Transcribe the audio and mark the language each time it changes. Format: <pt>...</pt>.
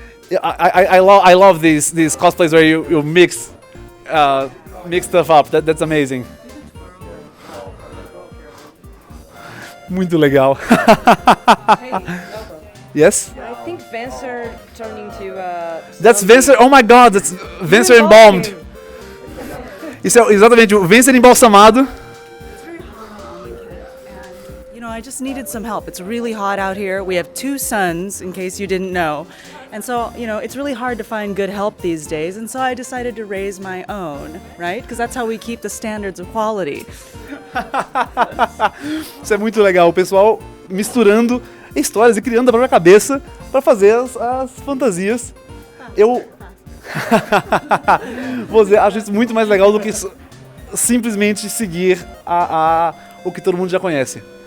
<en>I love these cosplays where you mix stuff up. That's amazing.</en> <pt>Muito legal.</pt> <en>Yes? I think Venser turning to That's Venser. Oh my God, that's Venser embalmed.</en> <pt>Isso é exatamente o Venser embalsamado.</pt> <en>You know, I just needed some help. It's really hot out here. We have 2 sons, in case you didn't know. And so, you know, it's really hard to find good help these days. And so I decided to raise my own, right? Because that's how we keep the standards of quality.</en> <pt>Isso é muito legal. O pessoal misturando histórias e criando a própria cabeça para fazer as fantasias. Eu vou dizer, acho isso muito mais legal do que simplesmente seguir o que todo mundo já conhece.</pt>